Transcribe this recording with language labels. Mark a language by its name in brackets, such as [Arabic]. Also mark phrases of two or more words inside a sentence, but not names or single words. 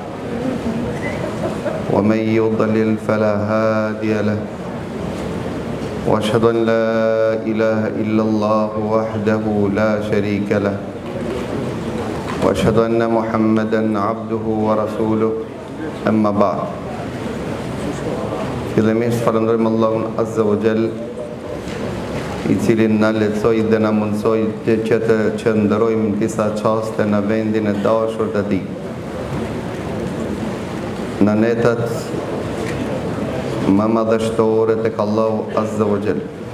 [Arabic] ومن يضلل فلا هادي له وأشهد أن لا إله إلا الله وحده لا شريك له وأشهد أن محمدا عبده ورسوله أما بعد [Albanian] fillimisht falenderojmë Allahun [Arabic] عز وجل [Albanian] I cili na lehtësoi dhe na mundsoi që të qëndrojmë disa çaste në vendin e dashur të Tij. Në netat më madhështore tek Allahu [Arabic] عز وجل.